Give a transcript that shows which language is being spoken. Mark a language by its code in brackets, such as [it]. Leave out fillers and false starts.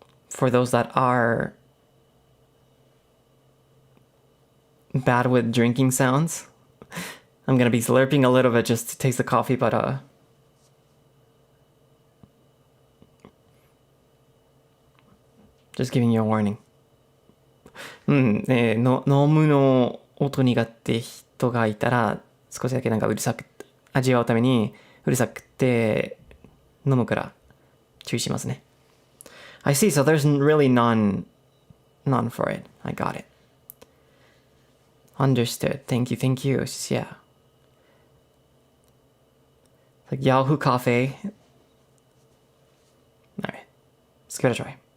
[en] For those that are bad with drinking sounds, I'm gonna be slurping a little bit just to taste the coffee, but just giving you a warning. [ja] 飲むの音苦手人がいたら少しだけなんかうるさく味わうためにうるさくて飲むから注意しますね。 [en] I see, so there's really none for it. I got it. Understood. Thank you, thank you. Yeah. Like Yahoo Cafe. Alright. Let's give it a try.